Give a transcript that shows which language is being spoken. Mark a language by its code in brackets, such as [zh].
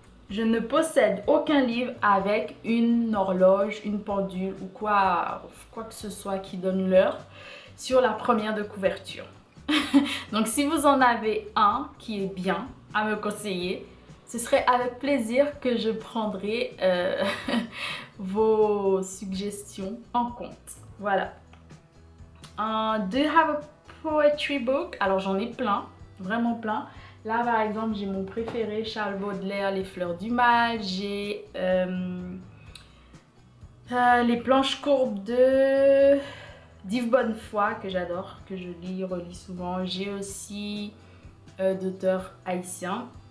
[fr] Je ne possède aucun livre avec une horloge, une pendule ou quoi que ce soit qui donne l'heure sur la première de couverture. Donc si vous en avez un qui est bien à me conseiller, ce serait avec plaisir que je prendrai vos suggestions en compte. Voilà. [en] Do you have a poetry book? [fr] Alors j'en ai plein, vraiment plein. Là par exemple j'ai mon préféré, Charles Baudelaire, Les Fleurs du Mal. J'ai Les planches courbes de d'Yves Bonnefoy que j'adore, que je lis, relis souvent. J'ai aussi d'auteurs haïtiens.